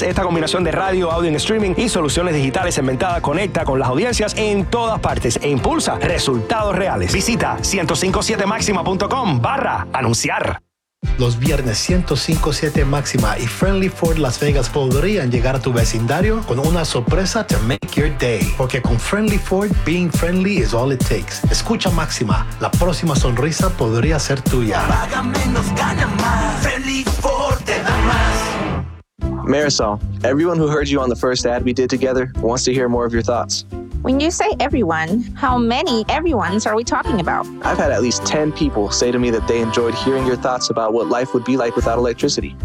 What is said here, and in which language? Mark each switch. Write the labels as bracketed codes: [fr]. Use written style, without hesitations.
[es] Esta combinación de radio, audio en streaming y soluciones digitales segmentadas conecta con las audiencias en todas partes e impulsa resultados reales. Visita 1057maxima.com/anunciar. Los viernes 105.7 Máxima y Friendly Ford Las Vegas podrían llegar a tu vecindario con una sorpresa [en] to make your day. [es] Porque con [en] Friendly Ford, being friendly is all it takes. [es] Escucha Máxima, la próxima sonrisa podría ser tuya. Paga menos, gana más. Friendly Ford te da más. [en] Marisol, everyone who heard you on the first ad we did together wants to hear more of your thoughts. When you say everyone, how many everyones are we talking about? I've had at least 10 people say to me that they enjoyed hearing your thoughts about what life would be like without electricity.